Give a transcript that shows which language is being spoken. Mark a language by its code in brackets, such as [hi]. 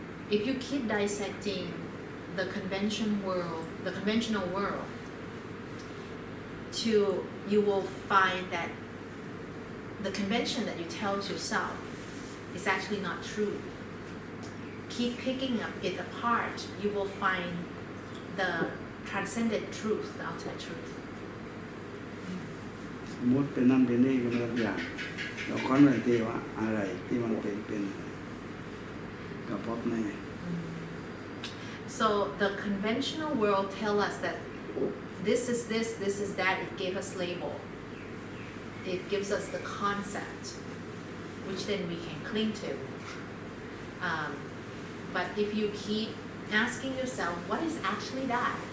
[en] If you keep dissecting the conventional world, you will find that the convention that you tell yourself is actually not true. Keep picking it apart, you will find the transcendent truth, the ultimate truth. [th] สมมุติเป็นนั่นเป็นนี่กันทุกอย่างเราค้นไปทีว่าอะไรที่มันเป็นกับพบแน่ [en] So the conventional world tell us that this is this, this is that. It gave us label. It gives us the concept, which then we can cling to. But if you keep asking yourself, what is actually that?